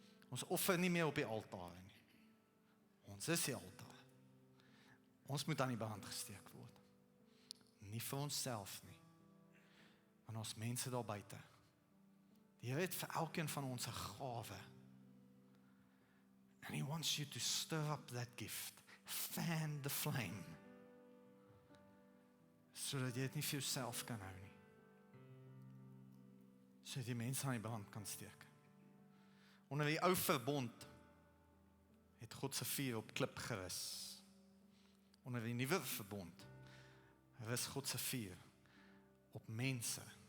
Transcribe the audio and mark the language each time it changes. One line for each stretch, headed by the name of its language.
Afrikaans: Ons offer nie meer op die altaar nie. Ons is die altaar. Ons moet aan die brand gesteek word. Nie vir onsself nie, maar ons mense daar buite. Die Here het vir elkeen van ons 'n gawe.
English: And He wants you to stir up that gift. Fan the flame.
Afrikaans: Sodat jy dit nie vir jouself kan hou nie. Sodat die mense aan die brand kan steek. Onder die ou verbond het God se vuur op klip gerus. Onder die nuwe verbond rus God se vuur op mense